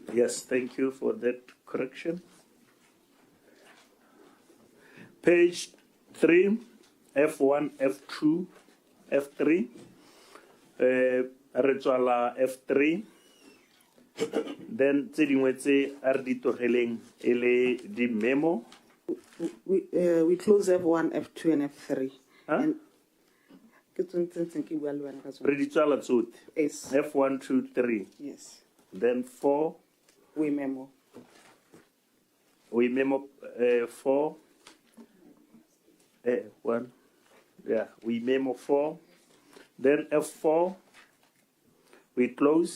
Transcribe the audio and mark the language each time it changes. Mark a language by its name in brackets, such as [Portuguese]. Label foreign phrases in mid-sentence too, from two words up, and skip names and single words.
[English] Yes, thank you for that correction. Page 3, F1, F2, F3. [Tswana] Retswala F3. [English] Then [Tswana] tse are ditogeleng ele di memo. [English] We close F1, F2, and F3. [Tswana] Huh? Re di tswala tsotlhe. [English] Yes. F1, 2, 3. Yes. Then 4. We memo. We memo 4. 1. Yeah, we memo 4. Then F4, we close.